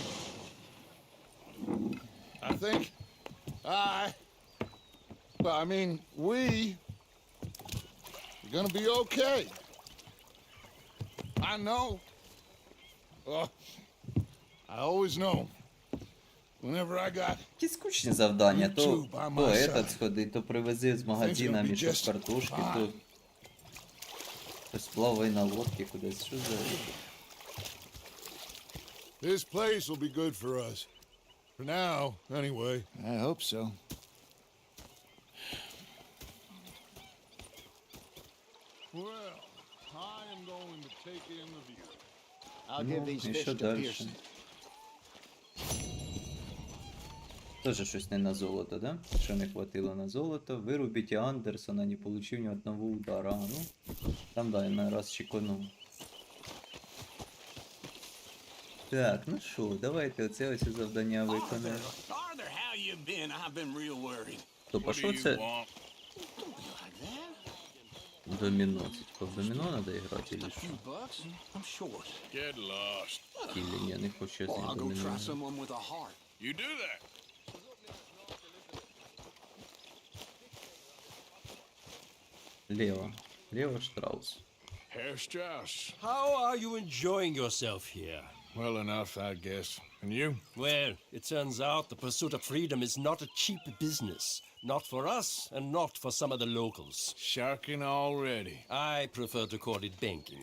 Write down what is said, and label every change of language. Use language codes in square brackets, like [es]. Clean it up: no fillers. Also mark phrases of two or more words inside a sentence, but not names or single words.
[en] I think I mean, we are gonna be okay. I know. I always know. Whenever I got [uk] Які скучні завдання, то [en] YouTube by my [ru] этот [en] side. [uk] сходи, то привези з магазина [en] Things gonna be [uk] мішок [en] just [uk] картошки, то [en] fine. [uk] сплавай на лодці кудись. Що за... [en] this place will be good for us. For now, anyway. I hope so. Well, I am going to take in the view. I'll give these [uk] і [en] fish [uk] що [en] to [uk] далі? Pearson. Тоже щось не на золото, да? Що не хватило на золото. Вирубите Андерсона, не получив ни одного удара. А, ну, там да, я на раз чеканув. Так, ну що, давайте оце ось завдання виконаємо. [en] Arthur, how you been? I've been real worried. [uk] Стоп, а [en] What do [uk] що [en] you [uk] це? [en] want? Like that? [uk] Доміно. Це типа в доміно треба грати, чи що? [en] Bucks? I'm short. Get lost. [uk] Или ні, не хочу я з [en] Well, [uk] ним [en] I'll go [uk] доміно. [en] try someone with a heart. You do that. [uk] Лево. Лево Штраус. [en] Herr Strauss. How are you enjoying yourself here? Well enough, I guess. And you? Well, it turns out the pursuit of freedom is not a cheap business. Not for us, and not for some of the locals. Sharking already. I prefer to call it banking.